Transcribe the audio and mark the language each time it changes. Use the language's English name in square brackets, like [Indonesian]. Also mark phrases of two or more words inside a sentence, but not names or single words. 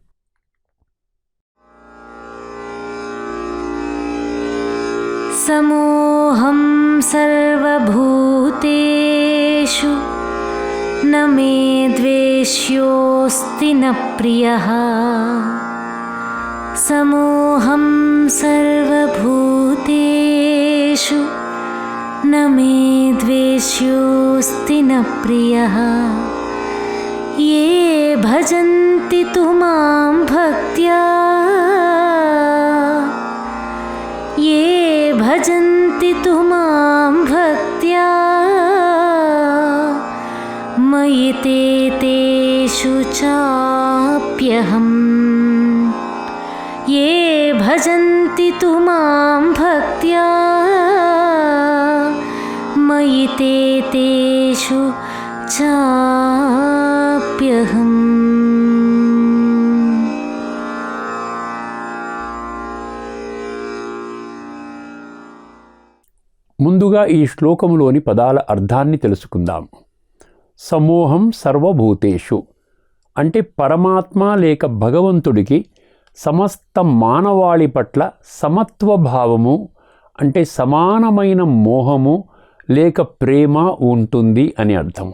[Sanskrit] సమోహం సర్వభూతేషు న మే ద్వేష్యోస్తి న ప్రియః. సమోహం సర్వభూతేషు న మే ద్వేష్యోస్తి న ప్రియః. ఏ భజంతి తు మాం భక్త్యా, ఏ భజంతి తు మాం భక్త్యా, మయి తే తేషు చాప్యహం. ఏ భజంతి తు మాం భక్త్యా, మయి తే తేషు చాప్యహం. [Telugu] ముందుగా ఈ శ్లోకములోని పదాల అర్థాన్ని తెలుసుకుందాం. [Sanskrit] సమోహం సర్వభూతేషు [Telugu] అంటే పరమాత్మ లేక భగవంతుడికి సమస్త మానవాళి పట్ల సమత్వభావము అంటే సమానమైన మోహము లేక ప్రేమ ఉంటుంది అని అర్థము.